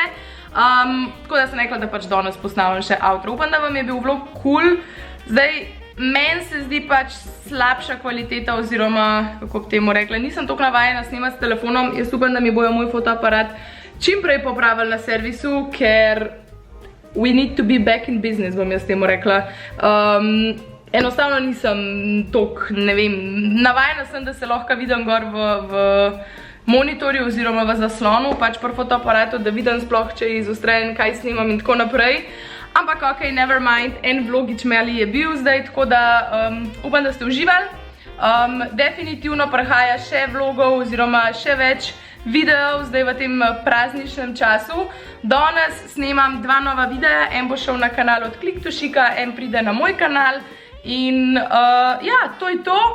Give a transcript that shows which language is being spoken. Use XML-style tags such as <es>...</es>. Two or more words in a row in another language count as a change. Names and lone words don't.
<sl>Tako da sem rekla, da pač danes posnamem še outro. Upam, da vam je bil vlog cool. Zdaj, meni se zdi pač slabša kvaliteta oziroma, kako bi temu rekla, nisem toliko navajena snemati s telefonom. Jaz upam, da mi bojo moj fotoaparat čim prej popravili na servisu, ker</sl> <en>we need to be back in business,</en> <sl>bom jaz temu rekla. Enostavno nisem toliko, ne vem, navajena sem, da se lahko vidim gor v monitorju oziroma v zaslonu, pač pri fotoaparatu, da vidim sploh, če je izostren, kaj snimam in tako naprej. Ampak ok,</sl> <en>never mind,</en> <sl>en vlogič mali je bil zdaj, tako da upam, da ste uživali. Definitivno prihaja še vlogov oziroma še več videov zdaj v tem prazničnem času. Danes snemam 2 nova videa, en bo šel na kanal od Kliktošika, en pride na moj kanal in ja, to je to.</sl>